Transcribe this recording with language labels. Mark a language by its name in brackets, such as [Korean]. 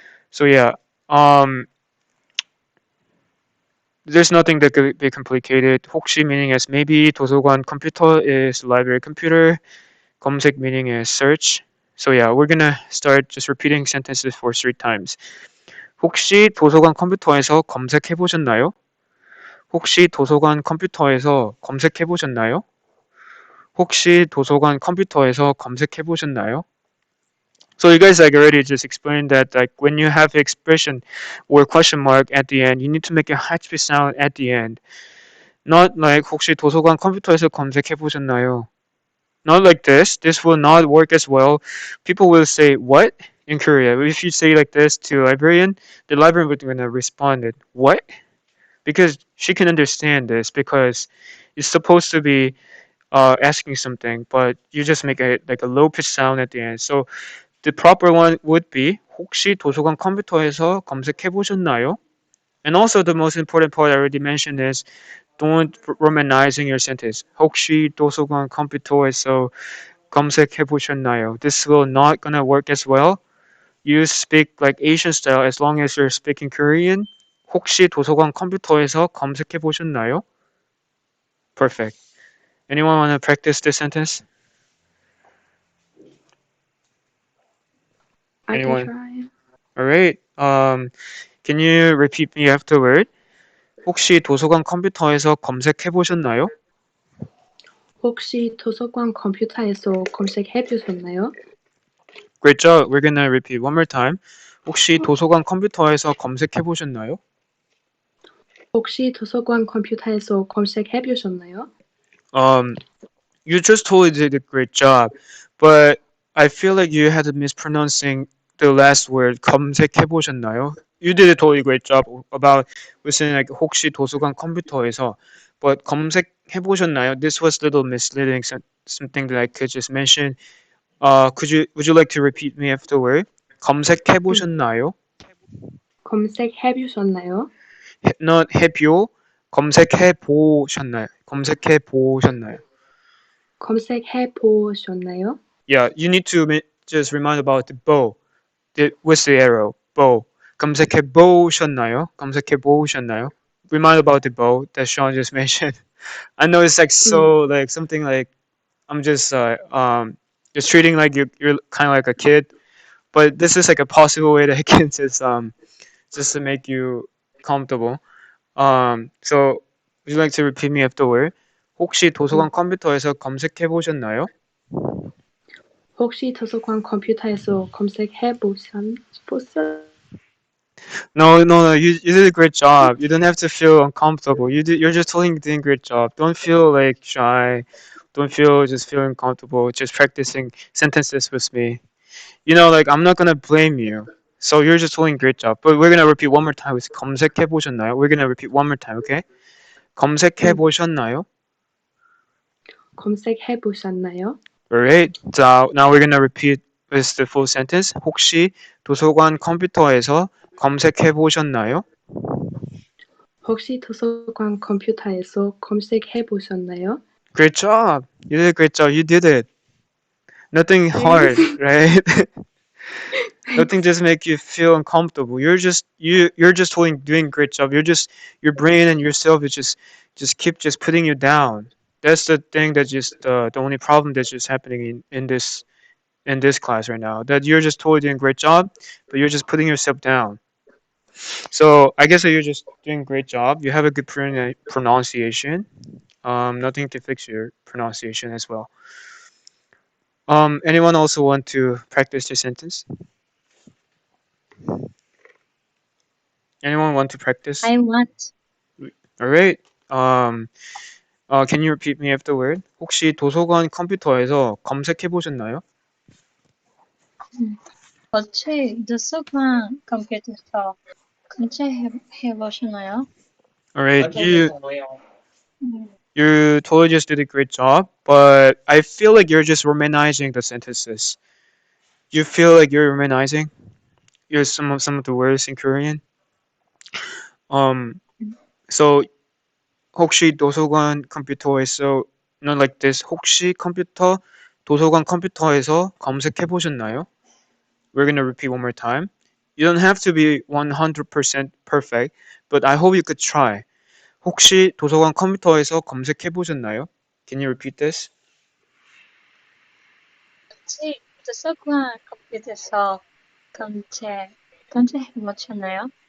[English] So yeah, um, there's nothing that could be complicated. 혹시 meaning as maybe, 도서관 computer is library computer, 검색 meaning is search. So yeah, we're gonna start just repeating sentences for 3 times. [Korean] 혹시 도서관 컴퓨터에서 검색해 보셨나요? 혹시 도서관 컴퓨터에서 검색해 보셨나요? 혹시 도서관 컴퓨터에서 검색해 보셨나요? [English] So you guys like already just explained that like when you have expression or question mark at the end, you need to make a 하트 sound at the end. Not like [Korean] 혹시 도서관 컴퓨터에서 검색해 보셨나요? [English] Not like this. This will not work as well. People will say what in Korea. If you say like this to a librarian, the librarian would gonna respond it what, because she can understand this because it's supposed to be asking something, but you just make it like a low pitch sound at the end. So the proper one would be [Korean] 혹시 도서관 컴퓨터에서 검색해 보셨나요? [English] And also the most important part I already mentioned is don't romanizing your sentence. [Korean] 혹시 도서관 컴퓨터에서 검색해 보셨나요? [English] This will not gonna work as well. You speak like Asian style as long as you're speaking Korean. [Korean] 혹시 도서관 컴퓨터에서 검색해 보셨나요? [English] Perfect. Anyone want to practice this sentence? I can Anyone? try. All right. Can you repeat me afterward? [Korean] 혹시 도서관 컴퓨터에서 검색해 보셨나요? 혹시 도서관 컴퓨터에서 검색해 보셨나요? [English] Great job. We're gonna repeat one more time. [Korean] 혹시 도서관 컴퓨터에서 검색해 보셨나요? 혹시 도서관 컴퓨터에서 검색해 보셨나요? Um, [English] You just totally did a great job, but I feel like you had mispronouncing the last word. [Korean] 검색해 보셨나요? [English] You did a totally great job about listening like [Korean] 혹시 도서관 컴퓨터에서, [English] but [Korean] 검색해 보셨나요? [English] This was a little misleading. Something that I could just mention. Would you like to repeat me afterward? [Korean] 검색해 음, 보셨나요? 검색해 보셨나요? Not 해표. 검색해 보셨나요? 검색해 보셨나요? 검색해 보셨나요? [English] Yeah, you need to just remind about the bow. With the arrow. bow. [Korean] 검색해 보셨나요? 검색해 보셨나요? [English] Remind about the bow that Sean just mentioned. I know it's like 음, so like something like I'm just treating like you're kind of like a kid, but this is like a possible way that I can just to make you comfortable. So would you like to repeat me afterward? [Korean] 혹시 도서관 음. 컴퓨터에서 검색해 보셨나요? 혹시 도서관 컴퓨터에서 검색해 보셨? [English] No, no, no. You did a great job. You don't have to feel uncomfortable. You're just totally doing a great job. Don't feel like shy. Don't feel just feeling comfortable. Just practicing sentences with me. Like I'm not gonna blame you. So you're just doing a great job. But we're gonna repeat one more time. [Korean] with 검색해 보셨나요? [English] We're gonna repeat one more time. Okay? 검색해 음, [Korean] 보셨나요? 검색해 보셨나요? [English] Alright. So now we're gonna repeat with the full sentence. [Korean] 혹시 도서관 컴퓨터에서 검색해 보셨나요? 혹시 도서관 컴퓨터에서 검색해 보셨나요? [English] Great job. You did a great job. You did it. Nothing Thanks. hard, right? Nothing just make you feel uncomfortable. You're just doing a great job. Your brain and yourself is just keep just putting you down. That's the thing that just the only problem that's just happening in this class right now. That you're just totally doing a great job, but you're just putting yourself down. So I guess that you're just doing a great job. You have a good pronunciation. Nothing to fix your pronunciation as well. Anyone also want to practice the sentence? Anyone want to practice? I want. All right. Can you repeat me afterward? [Korean] 혹시 도서관 컴퓨터에서 검색해 보셨나요? 어째 도서관 컴퓨터에서 검색해 보셨나요? [English] All right. 음, You totally just did a great job, but I feel like you're just romanizing the sentences. You feel like you're romanizing. You're some of the words in Korean. Um. So [Korean] 혹시 도서관 컴퓨터에서 [English] not like this. [Korean] 혹시 도서관 컴퓨터에서 검색해 보셨나요? [English] We're gonna repeat one more time. You don't have to be 100% perfect, but I hope you could try. [Korean] 혹시 도서관 컴퓨터에서 검색해 보셨나요? [English] Can you repeat this? [Korean] 어째 도서관 컴퓨터에서 검색해 보셨나요?